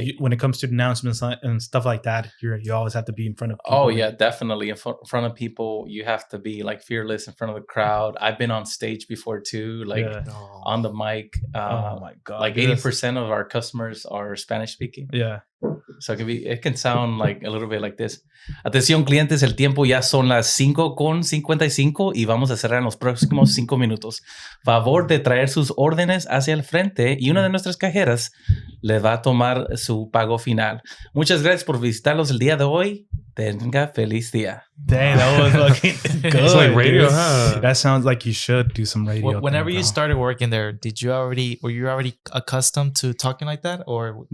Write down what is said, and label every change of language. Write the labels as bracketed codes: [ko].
[en] you, when it comes to announcements and stuff like that, you always have to be in front of people. Oh yeah, definitely in front of people. You have to be like fearless in front of the crowd. I've been on stage before too, like Yeah. on the mic. Oh my god. Like dude, 80% of our customers are Spanish speaking. Yeah. So it can sound like a little bit like this. [es] Atención clientes, el tiempo ya son las 5:55 y vamos a cerrar en los próximos 5 minutos. Favor de traer sus órdenes hacia el frente y una de nuestras cajeras le va a tomar su pago final. Muchas gracias por visitarlos el día de hoy. Tenga feliz día. [en] Dang, that was fucking good. It's like radio, dude. huh? That sounds like you should do some radio. Whenever thing, you bro. started working there, were you already accustomed to talking like that, or